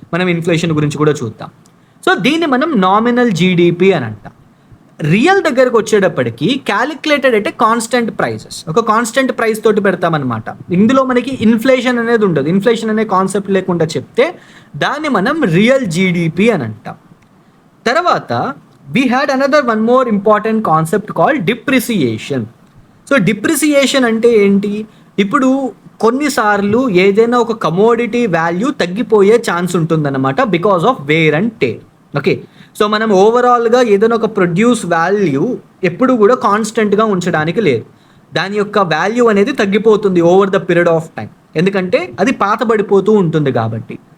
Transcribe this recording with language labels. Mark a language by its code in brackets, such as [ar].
[te] మనం ఇన్ఫ్లేషన్ గురించి కూడా చూద్దాం. సో దీన్ని మనం నామినల్ జీడిపి అని అంటాం. రియల్ దగ్గరకు వచ్చేటప్పటికి క్యాలిక్యులేటెడ్ అంటే కాన్స్టెంట్ ప్రైజెస్, ఒక కాన్స్టెంట్ ప్రైస్ తోటి పెడతామన్నమాట. ఇందులో మనకి ఇన్ఫ్లేషన్ అనేది ఉండదు. ఇన్ఫ్లేషన్ అనే కాన్సెప్ట్ లేకుండా చెప్తే దాన్ని మనం రియల్ జీడిపి అని అంటాం. తర్వాత [en] we had another one more important concept called depreciation. [te] So depreciation అంటే ఏంటి? ఇప్పుడు కొన్నిసార్లు ఏదైనా ఒక కమోడిటీ వాల్యూ తగ్గిపోయే ఛాన్స్ ఉంటుందన్నమాట [en] Because of wear and tear. [te] Okay, so మనం ఓవరాల్గా ఏదైనా ఒక ప్రొడ్యూస్ వాల్యూ ఎప్పుడు కూడా కాన్స్టెంట్గా ఉంచడానికి లేదు. దాని యొక్క వాల్యూ అనేది తగ్గిపోతుంది [en] over the period of time, [te] ఎందుకంటే అది పాతబడిపోతూ ఉంటుంది కాబట్టి.